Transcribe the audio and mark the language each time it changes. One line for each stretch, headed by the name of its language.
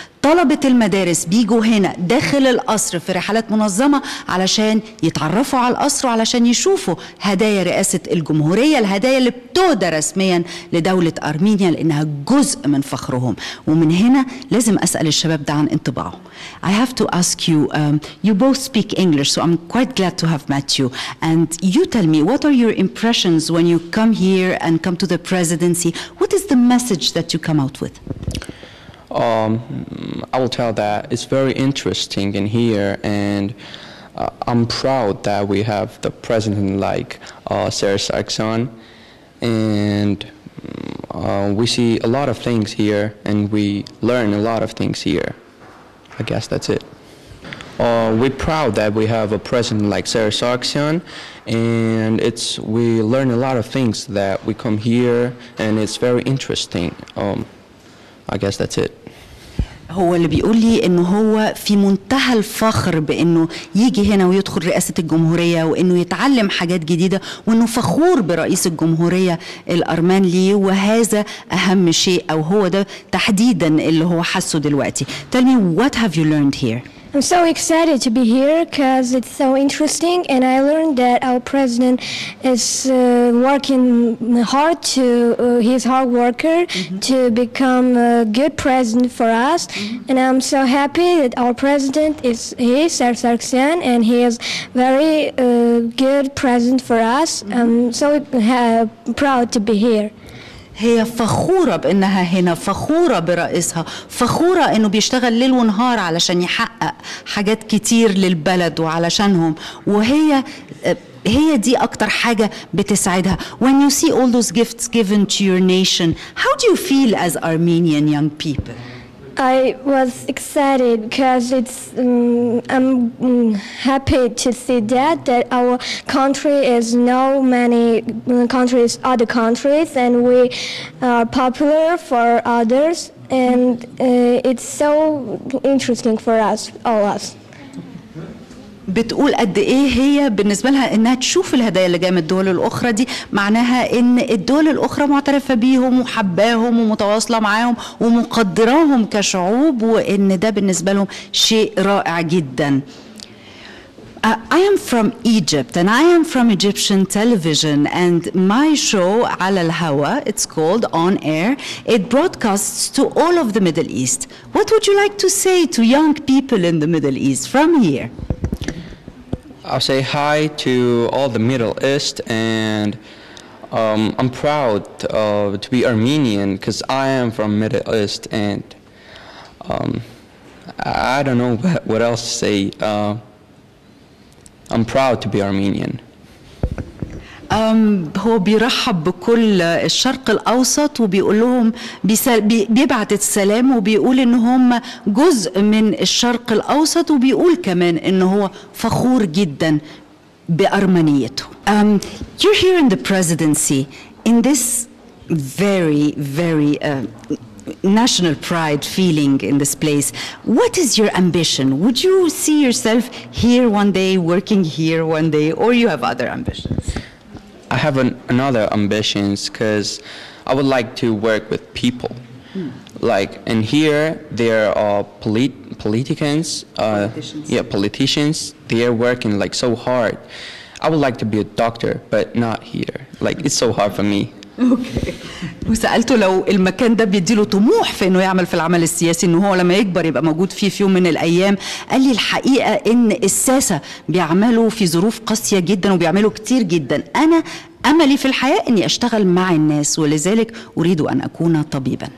Arabic: طلبة المدارس بيجوا هنا داخل القصر في رحلات منظمة علشان يتعرفوا على القصر وعلشان يشوفوا هدايا رئاسة الجمهورية، الهدايا اللي بتهدى رسميا لدولة أرمينيا لأنها جزء من فخرهم. ومن هنا لازم أسأل الشباب ده عن انطباعه.
English: I have to ask you, you both speak English, so I'm quite glad to have met you. And you tell me, what are your impressions when you come here and come to the presidency? What is the message that you come out with? I will tell that it's very interesting in here, and I'm proud that we have the president like Sargon, and we see a lot of things here, and we learn a lot of things here. I guess that's it. We're proud that we have a president like Sargon, and we learn a lot of things that we come here, and it's very interesting. I guess that's it.
Arabic: هو اللي بيقول لي انه هو في منتهى الفخر بانه يجي هنا ويدخل رئاسة الجمهورية وانه يتعلم حاجات جديدة وانه فخور برئيس الجمهورية الارمان ليه، وهذا اهم شيء او هو ده تحديدا اللي هو حسه دلوقتي.
English: Tell me, what have you learned here? I'm so excited to be here because it's so interesting, and I learned that our president is working hard he's a hard worker to become a good president for us. And I'm so happy that our president is Sargon, and he is very good president for us. I'm so proud to be here.
Arabic: هي فخورة بأنها هنا، فخورة برئيسها، فخورة أنه بيشتغل ليل ونهار علشان يحقق حاجات كتير للبلد وعلشانهم، وهي دي أكتر حاجة بتسعدها.
English: When you see all those gifts given to your nation, how do you feel as Armenian young people? I was excited because I'm happy to see that our country is no many countries, other countries, and we are popular for others, and it's so interesting for us, all us.
Arabic: بتقول قد ايه هي بالنسبه لها انها تشوف الهدايا اللي جايه من الدول الاخرى دي، معناها ان الدول الاخرى معترفه بيهم وحباهم ومتواصله معاهم ومقدراهم كشعوب، وان ده بالنسبه لهم شيء رائع جدا.
English: I am from Egypt and I am from Egyptian television, and my show
Arabic: على الهوا,
English: it's called On Air. It broadcasts to all of the Middle East. What would you like to say to young people in the Middle East from here? I'll say hi to all the Middle East, and I'm proud to be Armenian because I am from Middle East, and I don't know what else to say. I'm proud to be Armenian.
Arabic: هو بيرحب بكل الشرق الأوسط وبيقول لهم بيبعت السلام وبيقول إن هم جزء من الشرق الأوسط، وبيقول كمان إن هو فخور جدا بأرمنيته.
English: You're here in the presidency in this very, very national pride feeling in this place. What is your ambition? Would you see yourself here one day, working here one day, or you have other ambitions? I have another ambitions because I would like to work with people. Like, and here there are politicians. Politicians. They are working like so hard. I would like to be a doctor, but not here. Like, it's so hard for me. Okay.
Arabic: وسالته لو المكان ده بيديله طموح في انه يعمل في العمل السياسي، انه هو لما يكبر يبقى موجود فيه في يوم من الايام. قال لي الحقيقه ان الساسه بيعملوا في ظروف قاسيه جدا وبيعملوا كتير جدا. انا املي في الحياه اني اشتغل مع الناس، ولذلك اريد ان اكون طبيبا.